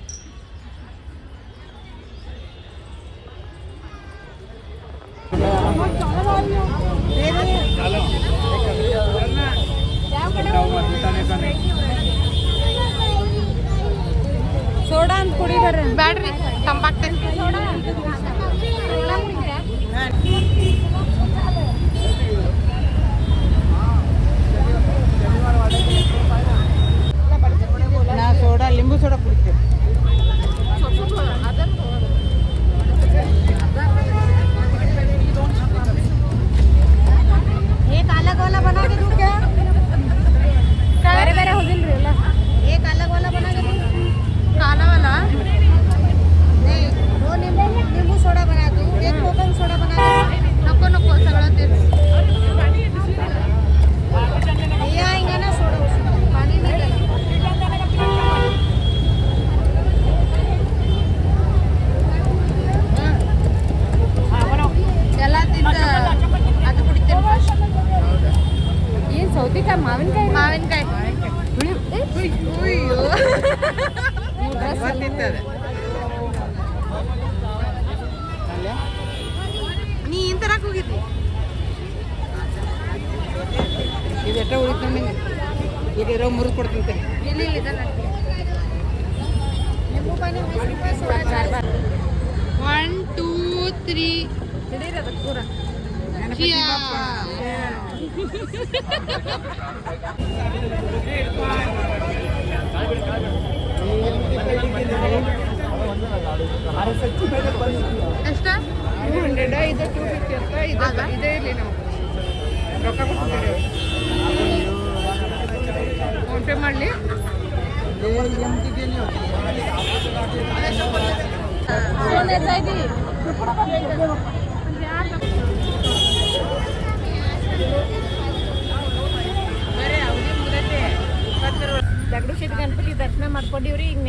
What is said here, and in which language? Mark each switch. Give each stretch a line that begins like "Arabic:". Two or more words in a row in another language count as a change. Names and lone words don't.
Kannada: ಸೋಡಾ ಅಂತ ಕುಡಿದಾರೆ ಬ್ಯಾಡ್ರಿ, ತಂಪಾಗ್ತೈತಿ. ನಾ ಸೋಡಾ, ಲಿಂಬು ಸೋಡಾ ಕುಡಿತೇವೆ.
Hindi: एक अलग वाला बना के दूं क्या?
Kannada: ಬೇರೆ ಬೇರೆ ಹೋಗಿಲ್ರಿ ಎಲ್ಲ.
Hindi: एक अलग वाला बना के दूं? काला वाला नहीं, दो नींबू सोडा बना दूं, एक कोकम सोडा बना दूं.
Marathi: नको नको सगळं तेच.
Hindi: भैया आएंगे ना सोडा उसमें पानी नहीं डालेंगे.
Kannada: ಎಲ್ಲ ತಿಂದ ಅದು ಕುಡಿತೇನೆ ಫಸ್ಟ್. ಏನು ಸೌತೆಕಾಯಿ, ಮಾವಿನಕಾಯಿ, ಮಾವಿನಕಾಯಿ ಅಯ್ಯೋ ಗೊತ್ತಿರ್ತದೆ. ನೀ ಏನ್ ತರಕ್ ಹೋಗಿದ್ದಿ? ಇದೆಷ್ಟ ಉಳಿತು ನಿಂಗೆ? ಈಗ ಇರೋ ಮುರಿದು ಕೊಡ್ತೀನಿ. ಇಲ್ಲಿ ಇದನ್ನ
Hindi: नींबू पानी 20 रुपये सोडा 4 बार. 1 2 3
Kannada: ಹಿಡೀರಿ ಅದಕ್ಕೆ ಪೂರ ಎಷ್ಟ 200 ಇದು 250 ಅಂತ ಇದೇ ಇರಲಿ ನಾವು ರೊಕ್ಕ ಕೊಡ್ತೀವಿ ಫೋನ್ ಪೇ ಮಾಡಲಿ ದಗಡು ಶೆಟ್ಟಿ ಗಣಪತಿ ದರ್ಶನ ಮಾಡ್ಕೊಂಡಿವ್ರಿ ಈಗ